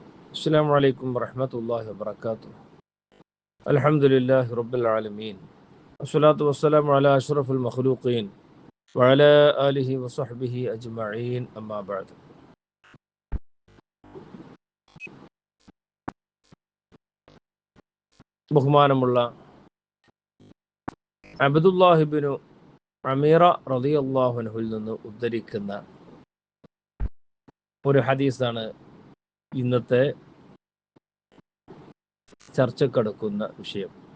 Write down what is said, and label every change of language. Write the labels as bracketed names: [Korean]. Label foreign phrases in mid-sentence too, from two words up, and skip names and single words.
[Arabic] السلام عليكم ورحمة الله وبركاته. الحمد لله رب العالمين، والصلاة والسلام على أشرف المخلوقين وعلى آله وصحبه أجمعين. أما بعد. [Malayalam] ബഹുമാനമുള്ള അബ്ദുല്ലാഹിബ്നു അമീറ [Arabic] رضي الله عنه [Malayalam] നിന്ന് ഉദ്ധരിക്കുന്ന ഒരു ഹദീസാണ് ഇന്നത്തെ ചർച്ചക്കെടുക്കുന്ന വിഷയം.